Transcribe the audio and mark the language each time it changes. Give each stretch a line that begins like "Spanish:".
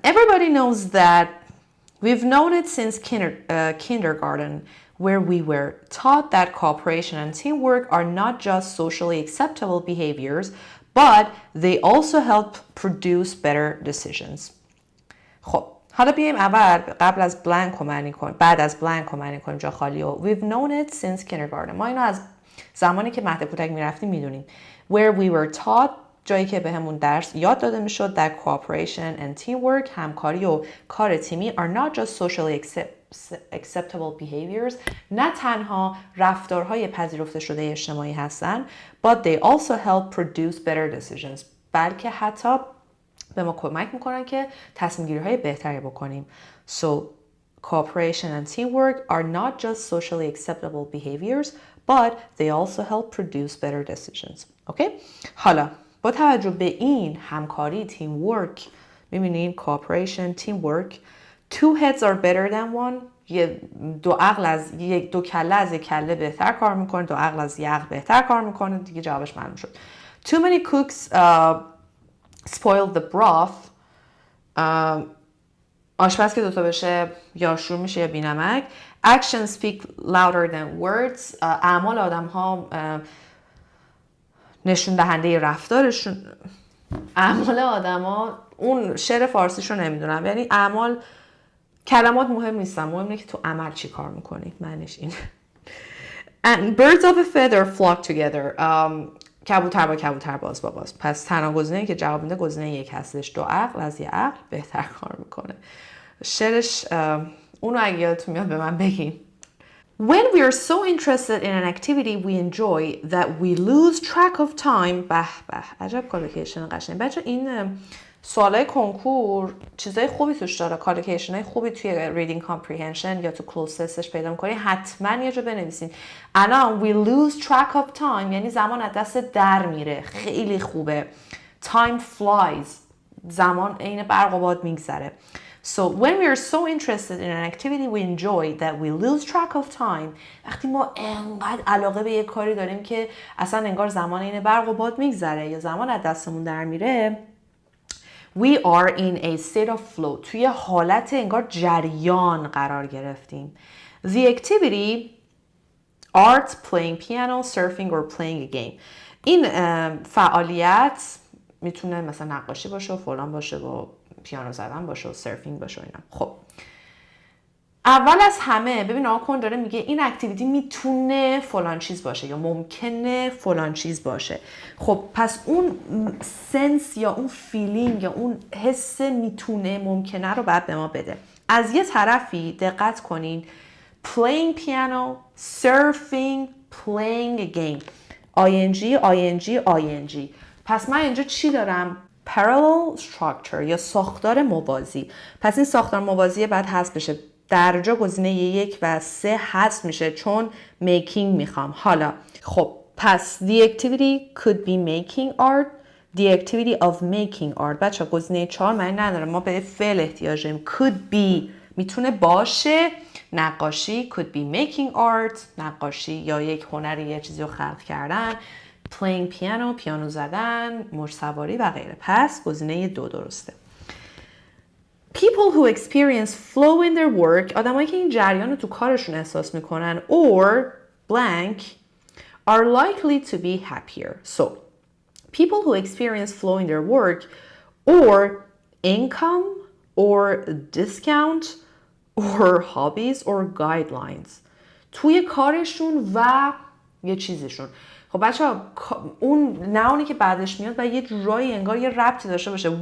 English: Everybody knows that we've known it since kindergarten, where we were taught that cooperation and teamwork are not just socially acceptable behaviors, but they also help produce better decisions.
Persian: خب حالا بیایم اول قبل از بلانک رو معنی کنیم، بعد از بلانک رو معنی کنیم، جا خالی و
English: we've known it since kindergarten.
Persian: ما اینو از زمانی که مهد کودک میرفتیم میدونیم.
English: Where we were taught
Persian: جایی که بهمون درس یاد داده میشد
English: that cooperation and teamwork
Persian: همکاری و کار تیمی
English: are not just socially acceptable behaviors
Persian: نه تنها رفتارهای پذیرفته شده اجتماعی هستن
English: but they also help produce better decisions
Persian: بلکه حتی به ما کمک میکنن که تصمیم گیری های بهتری بکنیم.
English: So cooperation and teamwork are not just socially acceptable behaviors but they also help produce better decisions. Okay?
Persian: حالا با توجه به این همکاری teamwork میبینین
English: cooperation teamwork two heads are better than one
Persian: دو کله از یک کله بهتر کار میکنه، دو عقل از یک عقل بهتر کار میکنه. دیگه جوابش معلوم شد.
English: Too many cooks spoil the broth.
Persian: آشپز که دوتا بشه یا شور میشه یا بینمک.
English: Actions speak louder than words.
Persian: اعمال آدم ها نشون دهنده رفتارشون. اعمال آدم ها، اون شعر فارسیشو نمیدونم، یعنی اعمال، کلمات مهم نیستن، مهم اینه که تو عمل چی کار میکنی، معنیش این. And birds of a feather flock together. کبوتر با کبوتر باز با باز. پس تنها گزینه‌ای که جواب میده گزینه یک هستش. دو عقل از یه عقل بهتر کار میکنه. شعرش اونو اگه یادتون میاد به من بگین.
English: When we are so interested in an activity we enjoy that we lose track of time.
Persian: به به عجب کالوکیشن قشنگ. بچه این سوالای کنکور چیزای خوبی توش داره، کالوکیشن های خوبی توی reading comprehension یا تو close testش پیدا می‌کنی، حتما یه جا بنویسین. الان
English: we lose track of time
Persian: یعنی زمان از دست در میره، خیلی خوبه.
English: Time flies
Persian: زمان عین برق و باد میگذره.
English: So when we are so interested in an activity we enjoy that we lose track of time.
Persian: وقتی ما انقدر علاقه به یک کاری داریم که اصلا انگار زمان عین برق و باد میگذره یا زمان از دستمون در میره.
English: We are in a state of flow.
Persian: توی حالت انگار جریان قرار گرفتیم.
English: The activity art, playing piano, surfing or playing a game.
Persian: این فعالیت میتونه مثلا نقاشی باشه و فلان باشه و پیانو زدن باشه و سرفینگ باشه و اینا. خب اول از همه ببین آکن داره میگه این اکتیویتی میتونه فلان چیز باشه یا ممکنه فلان چیز باشه. خب پس اون سنس یا اون فیلینگ یا اون حس میتونه ممکنه رو بعد به ما بده. از یه طرفی دقت کنین
English: playing piano, surfing, playing a game.
Persian: ing. پس من اینجا چی دارم؟ parallel structure یا ساختار موازی. پس این ساختار موازی بعد حذف بشه. در جا گزینه 1 و 3 حذف میشه چون making میخوام. حالا خب پس
English: the activity could be making art, the activity of making art.
Persian: بچه گزینه 4 معنی نداره، ما به فعل احتیاج داریم.
English: could be
Persian: میتونه باشه نقاشی،
English: could be making art
Persian: نقاشی یا یک هنری یه چیزی رو خلق کردن،
English: playing piano
Persian: پیانو زدن، موج سواری و غیره. پس گزینه 2 درسته.
English: People who experience flow in their work
Persian: آدمایی که این جریان رو تو کارشون احساس میکنن
English: or blank are likely to be happier. So people who experience flow in their work or income or discount or hobbies or guidelines
Persian: توی کارشون و یه چیزشون. خب بچه ها اون ناونی که بعدش میاد و یه جورایی انگار یه ربطی داشته باشه.